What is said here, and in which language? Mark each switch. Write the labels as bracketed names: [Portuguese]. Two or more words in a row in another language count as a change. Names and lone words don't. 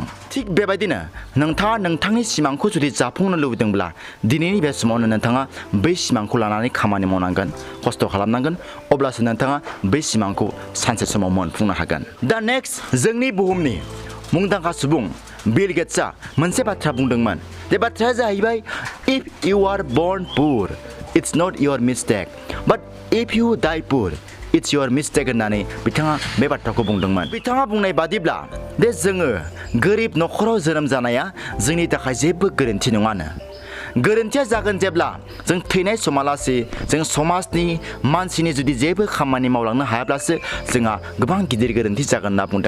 [Bodo] थिग बेबायदिनो नोंथाङा नोंथांनि सिमांखौ जुदि जाफुंनो लुबैदोंब्ला दिनैनि बे समावनो नोंथाङा बै सिमांखौ लानानै खामानि मावनांगोन, खस्थ' खालामनांगोन, अब्लासो नोंथाङा बै सिमांखौ सानसे समाव मोनफुंनो हागोन। दा नेक्स्ट, जोंनि बुहुमनि मुंदांखा सुबुं बिल गेट्सआ मोनसे बाथ्रा बुंदोंमोन। बे बाथ्राया जाहैबाय, [English] if you are born poor it's not your mistake, but if you die poor it's your mistake [Bodo] होननानै बिथाङा बे बाथ्राखौ बुंदोंमोन। बिथाङा बुंनाय बादिब्ला दे जोङो गोरिब न'खराव जोनोम जानाया जोंनि थाखाय जेबो गोरोन्थि नङानो। गोरोन्थिया जागोन जेब्ला जों थैनाय समालासै जों समाजनि मानसिनि जुदि जेबो खामानि मावलांनो हायाब्लासो जोंहा गोबां गिदिर गोरोन्थि जागोन होनना बुंदों।